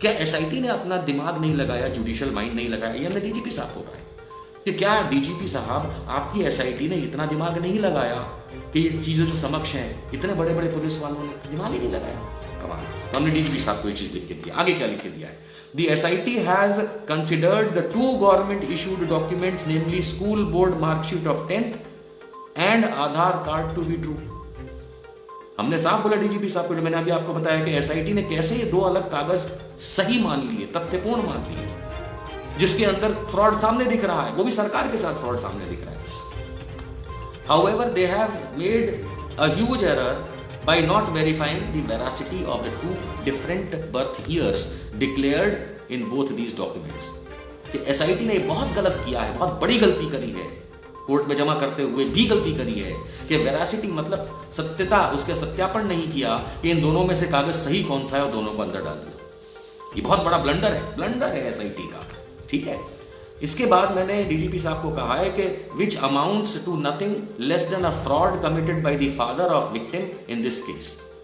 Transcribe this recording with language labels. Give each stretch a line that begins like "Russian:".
Hindi: क्या एसआईटी ने अपना दिमाग नहीं लगाया, जुडिशियल माइंड नहीं लगाया? ये हमने डीजीपी साहब को कहा कि क्या डीजीपी साहब आपकी एसआईटी ने इतना दिमाग नहीं लगाया कि ये चीजें जो समक्ष हैं, इतने बड़े बड़े पुलिस वालों ने दिमाग ही नहीं लगाया? कमाल। तो हमने डीजीपी साहब को ये चीज लिख के दिया। आगे क्या लिख के दिया है?
English: The SIT has considered the 2 government issued documents, namely school board mark sheet of 10th and Aadhaar card to be true.
Hindi: हमने साफ बोला डीजीपी साहब को, जो मैंने अभी आपको बताया कि एसआईटी ने कैसे ये 2 अलग कागज सही मान लिए, तथ्यपूर्ण मान लिए, जिसके अंदर फ्रॉड सामने दिख रहा है, वो भी सरकार के साथ फ्रॉड सामने दिख रहा है।
English: However, they have made a huge error by not verifying the veracity of the 2 different birth years declared in both these documents.
Hindi: कि एसआईटी ने बहुत गलत किया है, बहुत बड़ी गलती करी है, कोर्ट में जमा करते हुए भी गलती करी है कि वेरासिटी मतलब सत्यता, उसके सत्यापन नहीं किया कि इन दोनों में से कागज सही कौन सा है और दोनों को अंदर डाल दिया। ये बहुत बड़ा ब्लंडर है एसआईटी का, ठीक है। इसके बाद मैंने डीजीपी साहब को कहा है कि
English: Which amounts to nothing less than a fraud committed by the father of victim in this case.